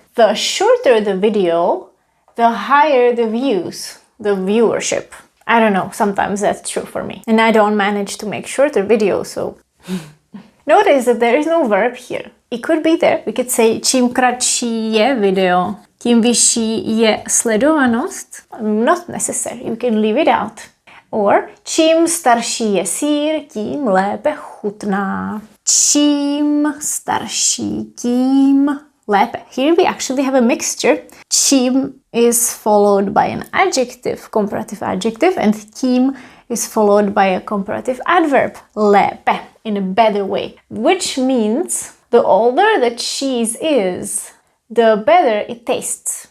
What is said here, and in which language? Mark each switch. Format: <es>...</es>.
<en>The shorter the video, the higher the views, the viewership. I don't know, sometimes that's true for me. And I don't manage to make shorter videos, so... Notice that there is no verb here. It could be there. We could say</en> <cs>čím kratší je video, tím vyšší je sledovanost.</cs> <en>Not necessary. You can leave it out. Or</en> <cs>čím starší je sýr, tím lépe chutná. Čím starší, tím lépe.</cs> <en>Here we actually have a mixture. Čím is followed by an adjective, comparative adjective, and tím is followed by a comparative adverb, lépe, in a better way, which means the older the cheese is, the better it tastes.</en>